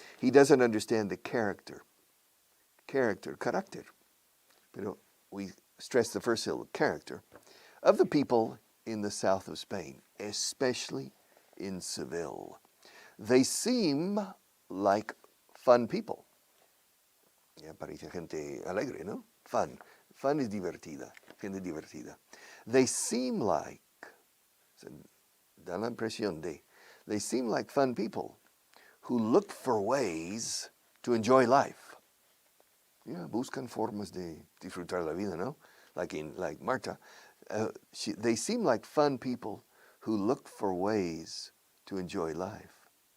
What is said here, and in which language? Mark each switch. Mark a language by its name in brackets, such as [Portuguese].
[English] He doesn't understand the carácter. Pero we stress the first syllable, character, of the people in the south of Spain, especially in Seville. They seem like fun people. [Spanish] Ya parece gente alegre, ¿no? [English] Fun. Fun is [Spanish] divertida. Gente divertida. [English] They seem like, [Spanish] da la impresión de, [English] they seem like fun people who look for ways to enjoy life. [Spanish] Yeah, buscan formas de disfrutar la vida, ¿no? [English] Like Marta. They seem like fun people who look for ways to enjoy life.